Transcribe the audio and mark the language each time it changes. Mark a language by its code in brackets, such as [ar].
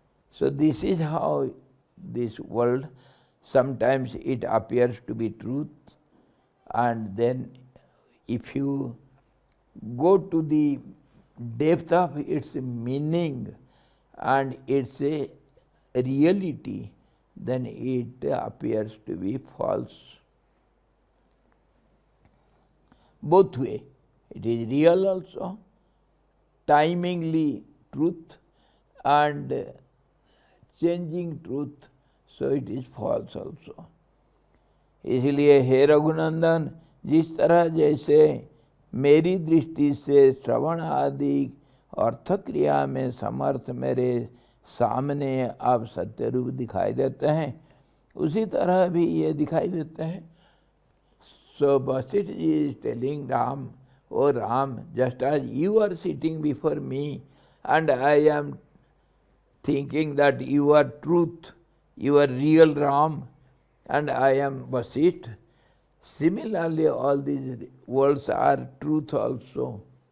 [en] So this is how this world, sometimes it appears to be truth, and then if you go to the depth of its meaning and its a reality, then it appears to be false. Both way. It is real also, timingly truth, and changing truth, so it is false also. [hi] इसलिए हे रघुनंदन, जिस तरह जैसे मेरी दृष्टि से श्रवण आदि अर्थ क्रिया में समर्थ मेरे सामने अब सत्य रूप दिखाई देते हैं, उसी तरह भी ये दिखाई देते हैं. [en] So Vasistha ji is telling Ram, "Oh Ram, just as you are sitting before me and I am thinking that you are truth, you are real Ram, and I am Vasistha, similarly all these worlds are truth also.